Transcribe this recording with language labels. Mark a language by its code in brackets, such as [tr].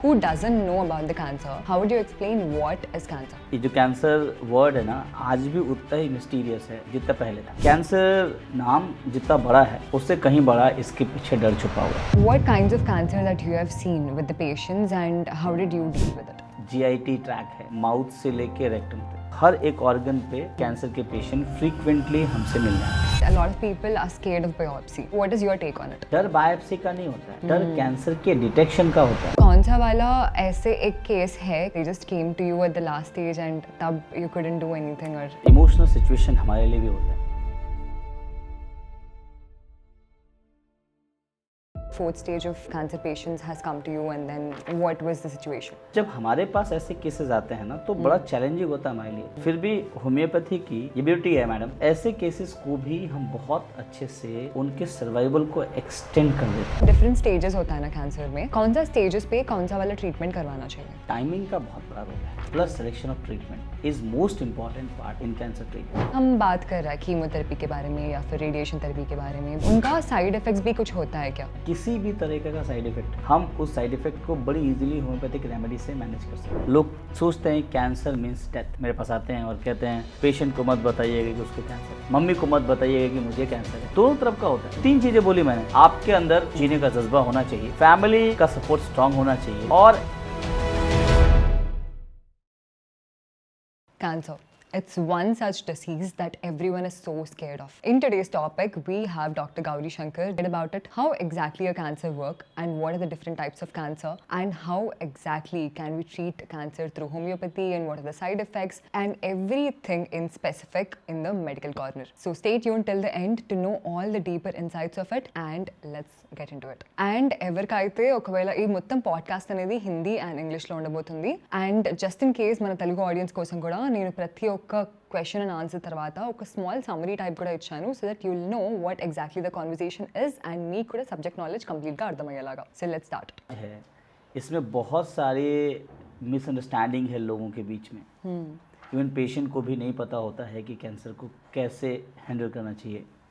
[en] who doesn't know about the cancer, how would you explain what is cancer? [hi] ये जो cancer word है ना, आज भी उतना ही मिस्टीरियस है जितना पहले था। कैंसर नाम जितना बड़ा है उससे कहीं बड़ा इसके पीछे डर छुपा हुआ है। [en] What kinds of cancer that you have seen with the patients and how did you deal with it? [hi] GIT track है, माउथ से लेके रेक्टम तक हर एक ऑर्गन पे कैंसर के पेशेंट फ्रीक्वेंटली हमसे मिल रहे हैं। [en] A lot of people are scared of biopsy. What is your take on it? [hi] डर बायोप्सी का नहीं होता है, डर कैंसर के डिटेक्शन का होता है। कौन सा वाला ऐसे एक केस है [en] they just came to you at the last stage and [hi] तब [en] you couldn't do anything or [hi] emotional situation हमारे लिए भी होता है। [en] fourth stage of cancer patients has come to you and then what was the situation? [hi] जब हमारे पास ऐसे cases आते हैं ना तो बड़ा चैलेंजिंग होता है हमारे लिए। फिर भी होम्योपैथी की ये ब्यूटी है मैडम, ऐसे केसेस को भी हम बहुत अच्छे से उनके सर्वाइवल को एक्सटेंड कर देते हैं। डिफरेंट स्टेजेस होता है ना कैंसर में, कौन सा स्टेजेस पे कौन सा वाला ट्रीटमेंट करवाना चाहिए? टाइमिंग का बहुत बड़ा रोल है, [en] Plus selection of treatment is most important part in cancer treatment. [hi] हम बात कर रहे हैं कीमोथेरेपी के बारे में या फिर रेडिएशन थेरेपी के बारे में, उनका साइड इफेक्ट्स भी कुछ होता है क्या? किसी भी तरीके का साइड इफेक्ट, हम उस साइड इफेक्ट को बड़ी इजीली होम्योपैथिक रेमेडी से मैनेज कर सकते हैं। लोग सोचते हैं कैंसर मीन्स डेथ। मेरे पास आते हैं और कहते हैं पेशेंट को मत बताइएगा कि उसको कैंसर है, मम्मी को मत बताइएगा कि मुझे कैंसर है। दोनों तरफ का होता है। 3 चीजें बोली मैंने, आपके अंदर जीने का जज्बा होना चाहिए, फैमिली का सपोर्ट स्ट्रांग होना चाहिए और [en] Cancer. It's one such disease that everyone is so scared of. In today's topic, we have Dr. Gauri Shankar about it, how exactly a cancer work and what are the different types of cancer and how exactly can we treat cancer through homeopathy and what are the side effects and everything in specific in the medical corner. So stay tuned till the end to know all the deeper insights of it and let's get into it. [te] And ఎవరికైతే ఒకవేళ ఈ మొత్తం podcast అనేది Hindi and ఇంగ్లీష్లో ఉండబోతుంది and [en] just in case [te] మన Telugu audience కోసం కూడా నేను ప్రతి ఒక్క క్వశ్చన్ అండ్ ఆన్సర్ తర్వాత ఒక స్మాల్ సమ్మరీ టైప్ కూడా ఇచ్చాను [en] so that you'll know what exactly the conversation is [te] and మీకు కూడా సబ్జెక్ట్ నాలెడ్జ్ కంప్లీట్గా అర్థమయ్యేలాగా. [en] So let's start. [hi] इसमें बहुत सारे मिसअंडरस्टैंडिंग है लोगों के बीच में। इवन पेशेंट को भी नहीं पता होता है कि कैंसर को कैसे हैंडल करना चाहिए।